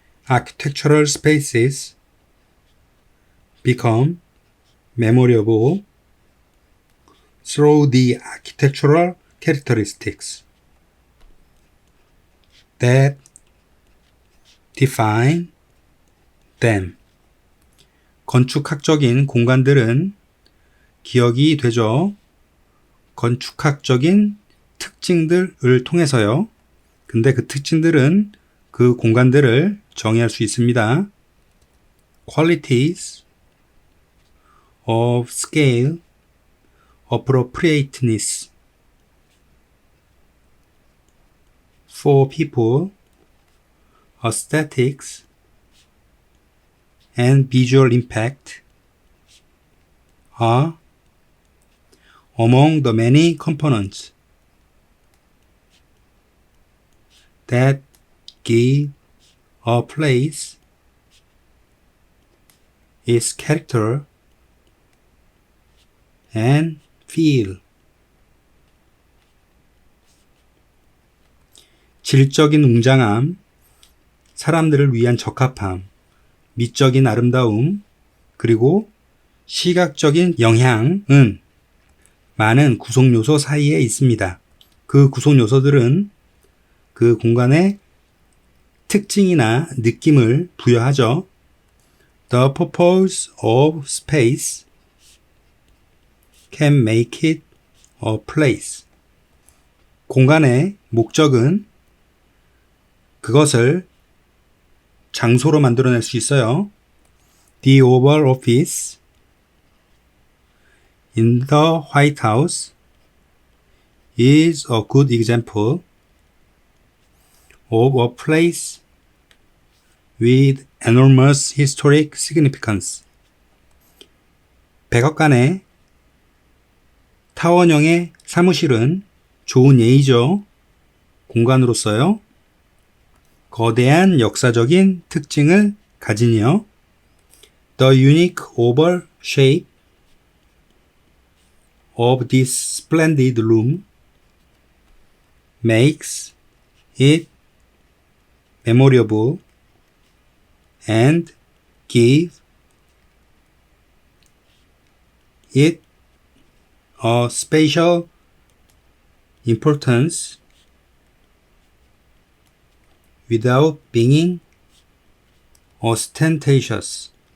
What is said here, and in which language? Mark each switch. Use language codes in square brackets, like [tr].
[en] Architectural spaces become memorable through the architectural characteristics that define them. [ko] 건축학적인 공간들은 기억이 되죠. 건축학적인 특징들을 통해서요. 근데 그 특징들은 그 공간들을 정의할 수 있습니다. [en] Qualities of scale, appropriateness for people, aesthetics, and visual impact are among the many components that give a place its character and feel. [ko] 질적인 웅장함, 사람들을 위한 적합함, 미적인 아름다움, 그리고 시각적인 영향은 많은 구성 요소 사이에 있습니다. 그 구성 요소들은 그 공간의 특징이나 느낌을 부여하죠. [en] The purpose of space can make it a place. [ko] 공간의 목적은 그것을 장소로 만들어낼 수 있어요. [en] The Oval Office in the White House is a good example of a place with enormous historic significance. [ko] 백악관의 타원형의 사무실은 좋은 예이죠. 공간으로서요. 거대한 역사적인 특징을 가지니요. [en] The unique oval shape of this splendid room makes it memorable and give it a special importance without being ostentatious.